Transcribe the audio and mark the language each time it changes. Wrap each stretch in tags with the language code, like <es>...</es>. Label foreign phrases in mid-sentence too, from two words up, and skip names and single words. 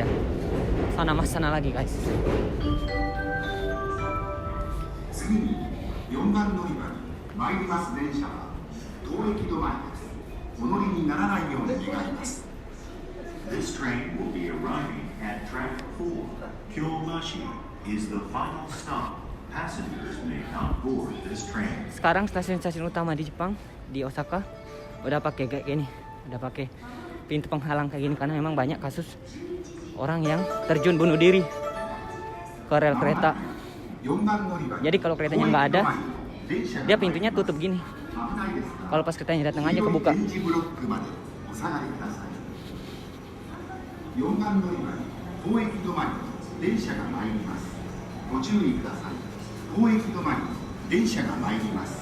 <id>Sana mas, sana lagi guys.</id> <ja>次に4番乗り場に参ります電車は当駅止まりです。お乗りにならないように願います。</ja> <en>This train will be arriving at track 4. Kyobashi is the final stop. Passengers may not board this train.</en> <id>Sekarang stasiun-stasiun utama di Jepang, di Osaka, udah pakai kayak gini, udah pakai pintu penghalang kayak gini karena memang banyak kasus orang yang terjun bunuh diri ke rel kereta. Jadi kalau keretanya nggak ada, dia pintunya tutup gini. Kalau pas keretanya datang aja kebuka.</id> <ja>4 番乗り場に当駅止まりの電車が参ります。ご注意ください。当駅止まりの電車が参ります。</ja>